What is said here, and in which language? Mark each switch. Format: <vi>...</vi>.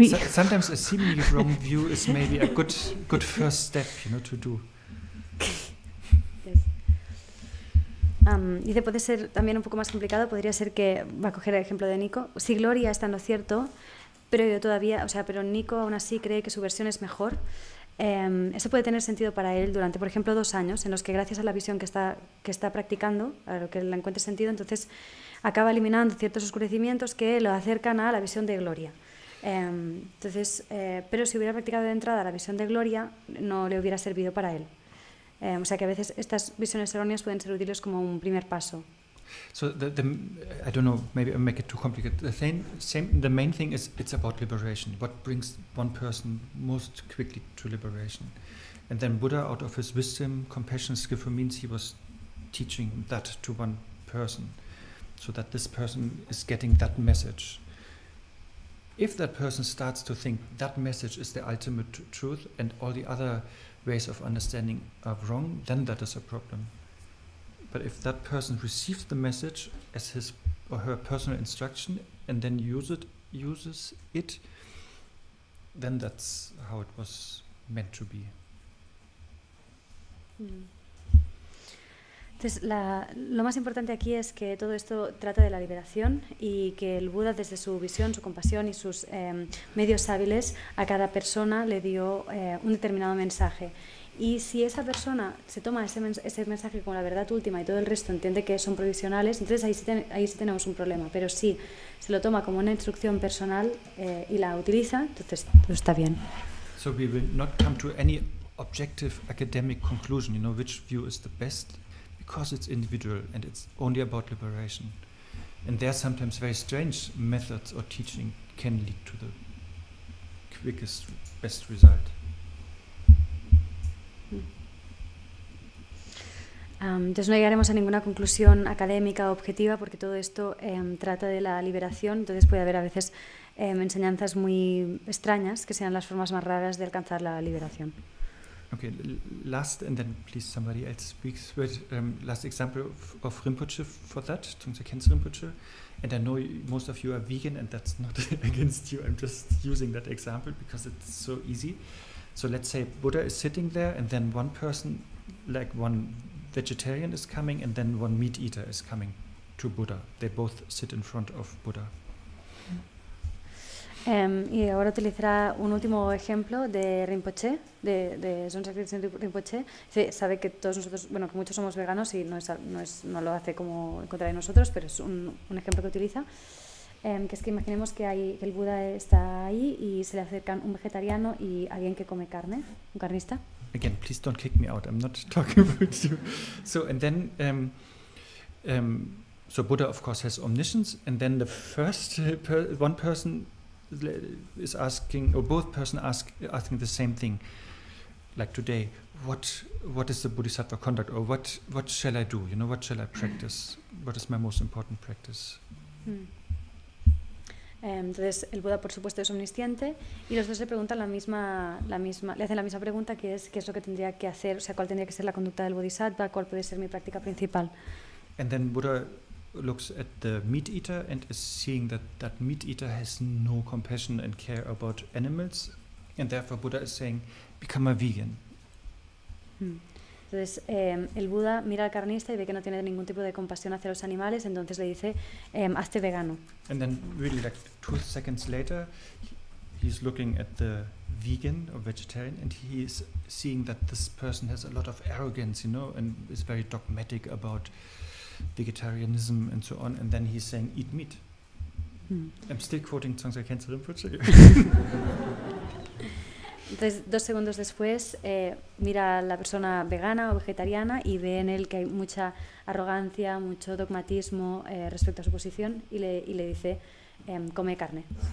<en>Sometimes a seemingly wrong view is maybe a good first step, you know, to do. Yes.</en> <es>Dice, puede ser también un poco más complicado, podría ser que, va a coger el ejemplo de Nico, si Gloria está en lo cierto, pero yo todavía, pero Nico aún así cree que su versión es mejor, eso puede tener sentido para él durante, por ejemplo, 2 años, en los que gracias a la visión que está practicando, a lo que le encuentre sentido, entonces acaba eliminando ciertos oscurecimientos que lo acercan a la visión de Gloria. Entonces, pero si hubiera practicado de entrada la visión de Gloria, no le hubiera servido para él. O sea que a veces estas visiones erróneas pueden ser útiles como un primer paso.</es> <en>So I don't know, maybe I make it too complicated. The main thing is it's about liberation. What brings one person most quickly to liberation? And then Buddha, out of his wisdom, compassion, skillful means, he was teaching that to one person, so that this person is getting that message. If that person starts to think that message is the ultimate truth and all the other ways of understanding are wrong, then that is a problem. But if that person receives the message as his or her personal instruction and then uses it, then that's how it was meant to be.</en> <es>Entonces, lo más importante aquí es que todo esto trata de la liberación y que el Buda, desde su visión, su compasión y sus medios hábiles, a cada persona le dio un determinado mensaje. Y si esa persona se toma ese mensaje como la verdad última y todo el resto entiende que son provisionales, entonces ahí sí tenemos un problema. Pero si se lo toma como una instrucción personal y la utiliza, entonces está bien.</es> <en>So we will not come to any objective academic conclusion, you know, which view is the best, because it's individual and it's only about liberation. And there sometimes very strange methods or teaching can lead to the quickest, best result.</en> <es>Entonces no llegaremos a ninguna conclusión académica o objetiva porque todo esto trata de la liberación, entonces puede haber a veces enseñanzas muy extrañas que sean las formas más raras de alcanzar la liberación.</es> <en>Okay, last, and then please somebody else speaks. But last example of Rinpoche for that, Dzongsar Khyentse Rinpoche. And I know most of you are vegan, and that's not against you. I'm just using that example because it's so easy. So let's say Buddha is sitting there, and then one person, like one vegetarian is coming, and then one meat eater is coming to Buddha. They both sit in front of Buddha.</en> <es>Y ahora utilizará un último ejemplo de Rinpoche, de Dzongsar Khyentse Rinpoche. Sabe que todos nosotros, bueno, que muchos somos veganos y no lo hace como en contra de nosotros, pero es un ejemplo que utiliza. Que es que imaginemos que el Buda está ahí y se le acercan un vegetariano y alguien que come carne, un carnista.</es> <en>Again, please don't kick me out. I'm not talking about you. So, and then, so Buddha, of course, has omniscience, and then the first one person is asking, or both persons asking the same thing, like today, what is the Bodhisattva conduct, or what shall I do? You know, what shall I practice? What is my most important practice?</en> <es>Entonces el Buda, por supuesto, es omnisciente y los dos le preguntan le hacen la misma pregunta, que es qué es lo que tendría que hacer, o sea, cuál tendría que ser la conducta del Bodhisattva, cuál puede ser mi práctica principal.</es> <en>And then Buddha looks at the meat eater and is seeing that meat eater has no compassion and care about animals, and therefore Buddha is saying, become a vegan.</en> <es>Entonces el Buda mira al carnista y ve que no tiene ningún tipo de compasión hacia los animales, entonces le dice, hazte vegano.</es> <en>And then really like 2 seconds later, he's looking at the vegan or vegetarian, and he is seeing that this person has a lot of arrogance, you know, and is very dogmatic about vegetarianism and so on, and then he's saying, eat meat. I'm still quoting Dzongsar Khyentse Rinpoche.</en> <es>Entonces, 2 segundos después, mira a la persona vegana o vegetariana y ve en él que hay mucha arrogancia, mucho dogmatismo respecto a su posición y le dice, come carne.</es>